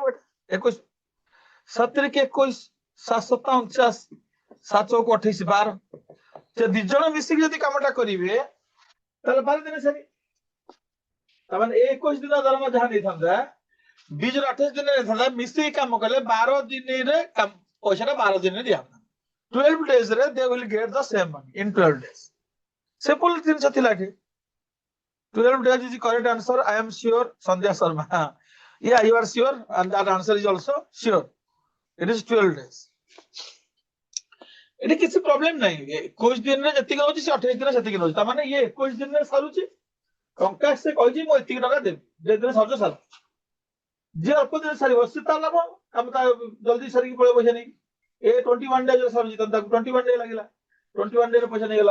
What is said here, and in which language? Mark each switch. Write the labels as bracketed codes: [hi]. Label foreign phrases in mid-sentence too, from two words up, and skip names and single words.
[or] 21 7 କି 21 7 7 49 7 ଚौक 28 12। ସେ ଦି ଜଣ ମିଶିକି ଯଦି କାମଟା କରିବେ ତାହେଲେ 12 ଦିନ ସାରି। ତାମାନେ ଏ 21 ଦିନ ଦରମା ଯାହା ନେଇଥାନ୍ତା, ବି ଯୋଉ 28 ଦିନରେ ନେଇଥାନ୍ତା, ମିଶିକି କାମ କଲେ 12 ଦିନରେ ପଇସାଟା 12 ଦିନରେ ଦିଆହବ। [en] 12 days ରେ they will get the same money in 12 days. [or] Simple ଜିନିଷ ଥିଲା ଏଠି। [en] 12 days is the correct answer. I am sure, Sandhya Sharma. Yeah, you are sure, and that answer is also sure. It is 12 days. [or] ଏଠି କିଛି ପ୍ରୋବ୍ଲେମ ନାହିଁ। 21 ଦିନରେ ଯେତିକି ରହୁଛି ସେ 28 ଦିନରେ ସେତିକି ରହୁଛି। ତାମାନେ ଇଏ 21 ଦିନରେ ସାରୁଛି, ଟଙ୍କା ସେ କହିଛି ମୁଁ ଏତିକି ଟଙ୍କା ଦେବି, ଯେ ଦିନ ସରୁଛ ସାର। ଯିଏ ଅଳ୍ପ ଦିନରେ ସାରିବ ସେ ତା ଲାଭ, ଆମେ ତା ଜଲ୍ଦି ସାରିକି ପଳେଇ ପଇସା ନେଇକି। ଏ 21 days ସରୁଛି, ତାକୁ 21 day ଲାଗିଲା, 21 day ପଇସା ନେଇଗଲା।